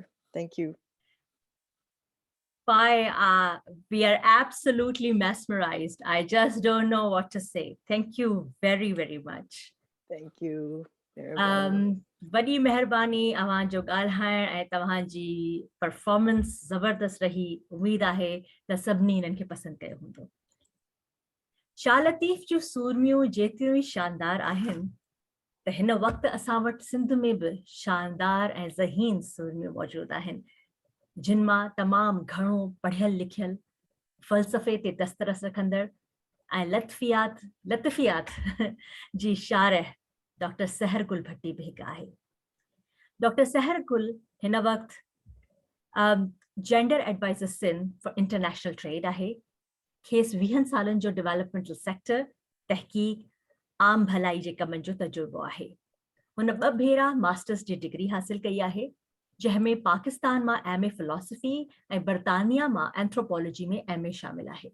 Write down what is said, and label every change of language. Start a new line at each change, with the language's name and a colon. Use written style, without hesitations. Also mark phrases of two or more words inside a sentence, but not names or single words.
English: Thank you. Bye. We are absolutely mesmerized. I just don't know what to say. Thank you very, very much. Thank you.
Sindhi: बड़ी मेहरबानी अवां जो ॻाल्हाइण ऐं तव्हां जी परफॉर्मेंस ज़बरदस्त रही. उम्मीद आहे त सभिनी इन्हनि खे पसंदि कयो हूंदो. शाह लतीफ़ जूं सूरमियूं जेतिरियूं ई शानदार आहिनि त हिन वक़्तु असां वटि सिंध में बि शानदार ऐं ज़हीन सूरमियूं मौजूदु आहिनि, जिन मां तमामु घणो पढ़ियल लिखियल, फ़लसफ़े ते दस्तरस रखंदड़ ऐं लतफ़ियात जी शारह डॉक्टर सहर गुल भट्टी बि हिकु आहे। डॉक्टर सहर गुल हिन वक़्तु
English: gender adviser
Sindhi: सिंध फॉर इंटरनेशनल ट्रेड आहे। खेसि 20 सालनि जो
English: developmental sector
Sindhi: तहक़ीक़ आम भलाई जे कमनि जो तजुर्बो आहे। हुन 2 भेरा मास्टर्स जी डिग्री हासिल कई आहे, जंहिंमें पाकिस्तान मां
English: MA philosophy
Sindhi: ऐं बर्तानिया मां एंथ्रोपोलॉजी में MA शामिल आहे।